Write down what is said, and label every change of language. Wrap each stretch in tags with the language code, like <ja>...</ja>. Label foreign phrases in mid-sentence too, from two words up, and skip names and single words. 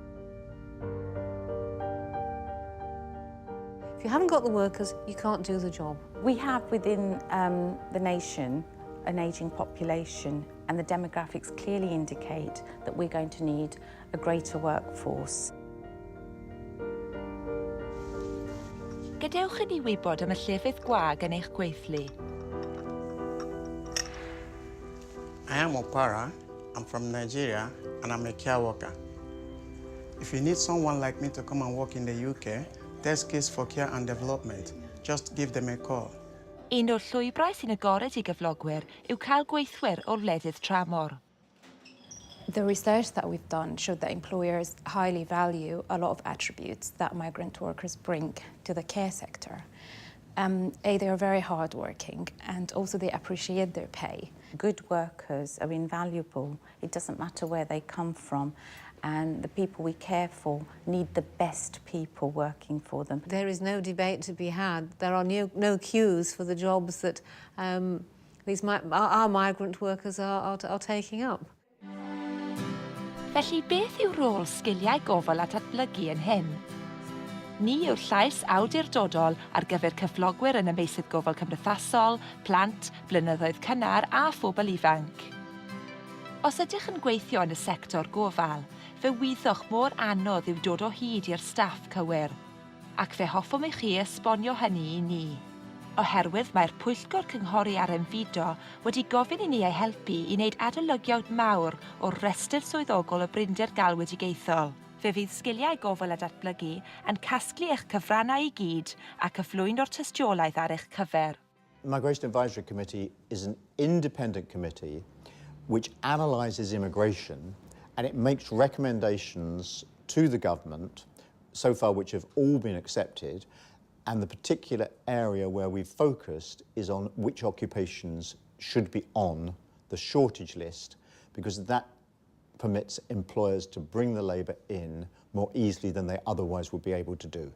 <en>If you haven't got the workers, you can't do the job. We have within the nation an ageing population, and the demographics clearly indicate that we're going to need a greater workforce.</en> <cy>Gadewch i ni wybod am y llefydd gwag yn eich gweithlu.</cy> <en>I am Opara. I'm from Nigeria and I'm a care worker. If you need someone like me to come and work in the UK, there's Skills for Care and Development. Just give them a call.</en> <cy>Un o'r llwybrau sy'n agored i gyflogwyr yw cael gweithwyr o wledydd tramor.</cy> <en>The research that we've done showed that employers highly value a lot of attributes that migrant workers bring to the care sector. They are very hardworking and also they appreciate their pay. Good workers are invaluable. It doesn't matter where they come from, and the people we care for need the best people working for them. There is no debate to be had. There are no queues for the jobs that our migrant workers are taking up.</en> <cy>Felly beth yw rôl sgiliau gofal a datblygu yn hyn? Ni yw'r llais awdurdodol ar gyfer cyflogwyr yn y meysydd gofal cymdeithasol, plant, blynyddoedd cynnar a phobl ifanc. Os ydych yn gweithio yn y sector gofal, fe wyddwch mor anodd yw dod o hyd i'r staff cywir, ac fe hoffwn i chi esbonio hynny i ni. Oherwydd mae'r Pwyllgor Cynghori ar Enfido wedi gofyn i ni ei helpu i wneud adolygiad mawr o'r restr swyddogol o Bryndir Galwedigaethol. Fe fydd sgiliau gofal a datblygu yn casglu eich cyfrannau i gyd a cyflwyno'r tystiolaeth ar eich cyfer.</cy> <en>The Migration Advisory Committee is an independent committee which analyses immigration and it makes recommendations to the government, so far which have all been accepted, and the particular area where we've focused is on which occupations should be on the shortage list, because that permits employers to bring the labour in more easily than they otherwise would be able to do.</en>